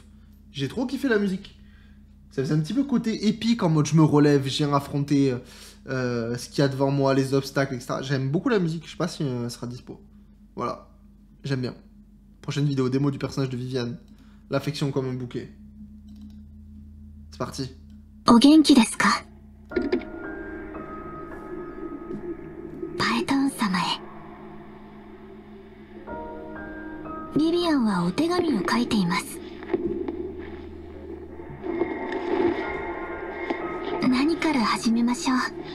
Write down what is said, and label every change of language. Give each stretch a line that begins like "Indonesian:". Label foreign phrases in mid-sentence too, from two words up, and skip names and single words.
French: J'ai trop kiffé la musique. Ça faisait un petit peu côté épique, en mode je me relève, je viens affronter ce qu'il y a devant moi, les obstacles, etc. J'aime beaucoup la musique, je sais pas si elle sera dispo. Voilà, j'aime bien. Prochaine vidéo, démo du personnage de Viviane. L'affection comme un bouquet. C'est parti.
Japanese: お元気ですか？パエトン様へ。ビビアンはお手紙を書いています。何から始めましょう。